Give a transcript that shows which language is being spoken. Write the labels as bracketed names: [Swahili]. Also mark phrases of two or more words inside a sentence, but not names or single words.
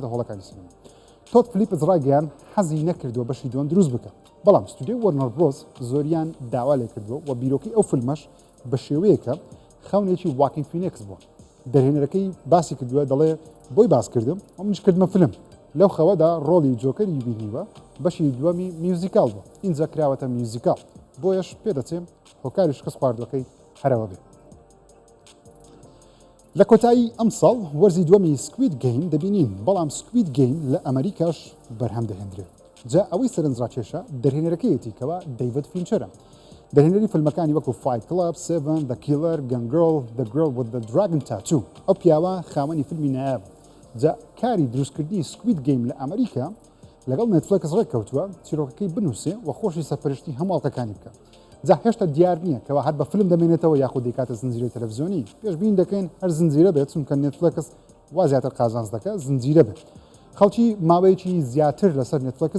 [Central Kurdish] هۆڵەکانی سینەما تۆت فلیپز ڕایگەیان حەزی نەکردووە بەشی دووەم دروست بکە بەڵام ستودیۆی وەرنەر برۆس زۆریان داوا لێ کردووە و بیرۆکەی ئەو فیلمەش بە شێوەیەکە خەونێکی واکین فینێکس بووە دەرهێنەرەکەی باسی کردووە دەڵێ بۆی باس کردم ئەو منش کردمە فیلم لەو خەوەدا ڕۆڵی جۆکەری بینیوە بەشی دووەمی میوزیکال بوو ئینجا کراوەتە میوزیکال بۆیەش پێدەچێم هۆکاری شکست خواردوەکەی هەرەوە بێت لە کۆتایی ئەم ساڵ وەرزی دووەمی سکوید گەیم دەبینین بەڵام سکوید گەیم لە ئەمریکاش بەرهەم دەهێنرێت جا ئەوەی سەرنجڕاکێشە دەرهێنەرەکەیەتی کەوە دەیڤد فینچەرە دەرهێنەری فیلمەکانی وەکو فایت کلاب 7 The Killer Gun Girl The Girl with the Dragon Tattoo ئەو پیاوە خاوەنی فیلمی نایاب جا کاری دروستکردنی سکوید گەیم لە ئەمریکا لەگەڵ نێتفلیکس ڕێککەوتووە چیرۆکەکەی بنووسێ و خۆشی سەرپەرشتی هەماڵقەکانی بکە جا هێشتا دیار نییە کەەوە هەر بە فیلم دەمێنێتەوە یاخود دەکاتە زنجیرەی تەلەڤیزیۆنی پێشبین دەکەین هەر زنجیرە بێت چونکە نێتفلیکس وا زیاتر قازانج دەکە زنجیرە بێت خەڵکی ماوەیەکی زیاتر لەسەر نێتفلیکس